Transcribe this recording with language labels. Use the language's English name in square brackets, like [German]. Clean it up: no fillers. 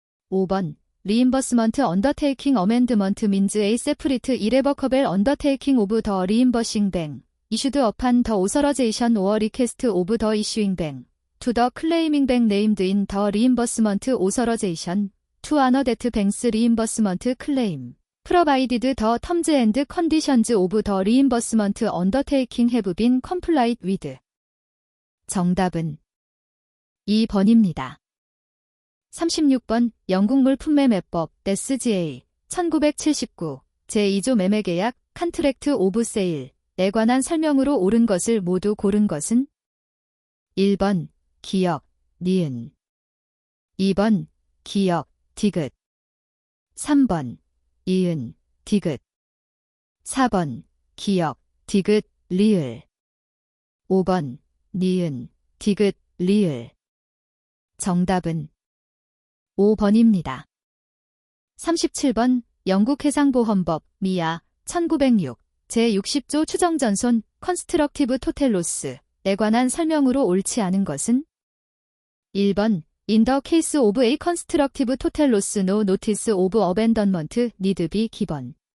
[English] 5번 Reimbursement undertaking amendment means a separate irrevocable undertaking of the reimbursing bank, issued upon the authorization or request of the issuing bank, to the claiming bank named in the reimbursement authorization, to honor that bank's reimbursement claim, provided the terms and conditions of the reimbursement undertaking have been complied with. [Korean] 정답은 2번입니다. 36번 영국 물품매매법 SGA 1979 제2조 매매계약 Contract of Sale에 관한 설명으로 옳은 것을 모두 고른 것은 1번 기역, 니은 2번 기역, 디귿 3번 이은, 디귿 4번 기역, 디귿, 리을 5번 니은, 디귿, 리을 정답은 5번입니다. 37번 영국 해상보험법 미아 1906 제60조 추정전손 컨스트럭티브 토텔로스에 관한 설명으로 옳지 않은 것은 1번 [English] In the case of a constructive total loss no notice of abandonment need be given.